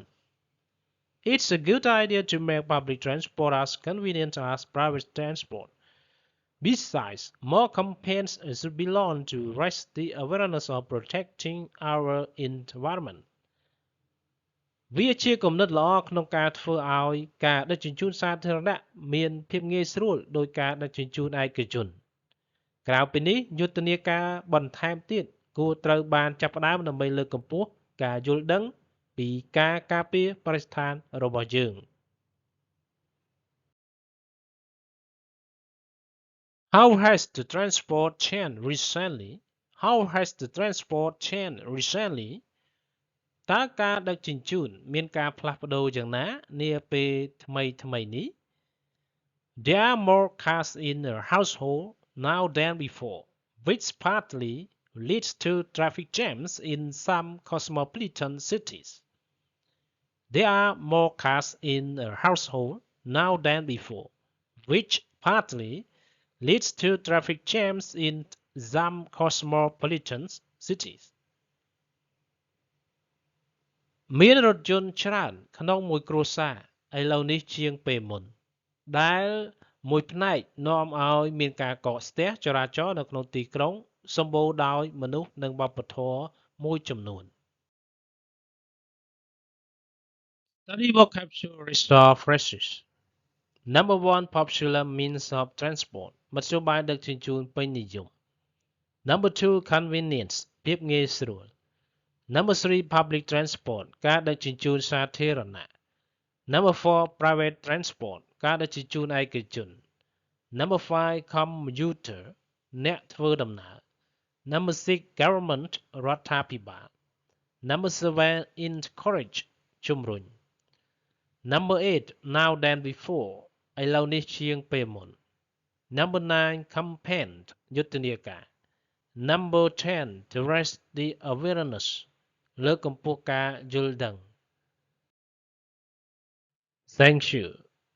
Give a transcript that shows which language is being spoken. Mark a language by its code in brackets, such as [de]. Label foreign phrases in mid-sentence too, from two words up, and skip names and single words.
[en] It's a good idea to make public transport as convenient as private transport. Besides, more campaigns should be launched to raise the awareness of protecting our environment. [km] វាជាគំនិតល្អក្នុងការធ្វើឲ្យការដឹកជញ្ជូនសាធារណៈមានភាពងាយស្រួលដោយការដឹកជញ្ជូនឯកជនក្រៅពីនេះយុទ្ធនាការបន្ថែមទៀតគួរត្រូវបានចាប់ផ្ដើមដើម្បីលើកកម្ពស់ការយល់ដឹងពីការការពារបរិស្ថានរបស់យើង [en] How has the transport changed recently? How has the transport changed recently? [km] តើការដឹកជញ្ជូនមានការផ្លាស់ប្ដូរយ៉ាងណានាពេលថ្មីនេះ [en] There are more cars in a household now than before, which partly leads to traffic jams in some cosmopolitan cities. There are more cars in a household now than before, which partly leads to traffic jams in some cosmopolitan cities. [km] មានរថយន្តច្រើនក្នុងមួយគ្រួសារឥឡូវនេះជាងពេលមុនដែលមួយផ្នែកនាំឲ្យមានការកកស្ទះចរាចរណ៍នៅក្នុងទីក្រុងសម្បូរដោយមនុស្សនិងវប្បធម៌មួយចំនួន [en] Study vocabularies of phrases. Number 1 popular means of transport [km] មធ្យោបាយដឹកជញ្ជូនពេញនិយម [en] Number 2 convenience [km] ភាពងាយស្រួល [en] Number 3 public transport [km] ការដឹកជញ្ជូនសាធារណៈ [en] Number 4 private transport [km] ការដឹក ជញ្ជូនឯកជន [en] Number 5 commuter [km] អ្នកធ្វើដំណើរ [en] Number 6 government រដ្ឋាភិបាល Number 7 encourage ជំរុញ Number 8 now than before [km] ឥឡូវនេះជាងពេលមុន [en] Number 9 campaign យុទ្ធនាការ Number 10 to raise the awareness [km] លើកកម្ពស់ការយល់ដឹង [en] Thank you